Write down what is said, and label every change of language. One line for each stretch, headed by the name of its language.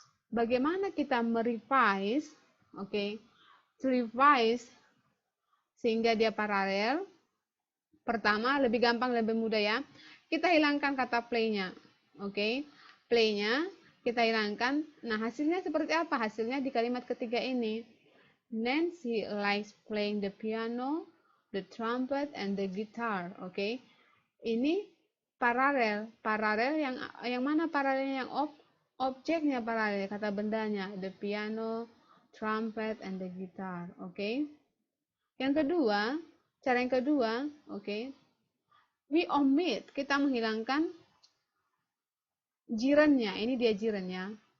Indonesian: Bagaimana kita merevise? Oke,
English: to revise
Indonesian: sehingga dia paralel. Pertama, lebih gampang, lebih mudah ya. Kita hilangkan kata play-nya. Oke, play-nya kita hilangkan. Nah, hasilnya seperti apa? Hasilnya di kalimat ketiga ini.
English: Nancy likes playing the piano, the trumpet, and the guitar.
Indonesian: Oke, ini paralel. Paralel yang mana paralelnya? Yang objeknya paralel, kata bendanya,
English: the piano, trumpet, and the guitar. Oke.
Indonesian: Yang kedua, cara yang kedua, oke.
English: We omit,
Indonesian: kita menghilangkan jirannya. Ini dia jirannya.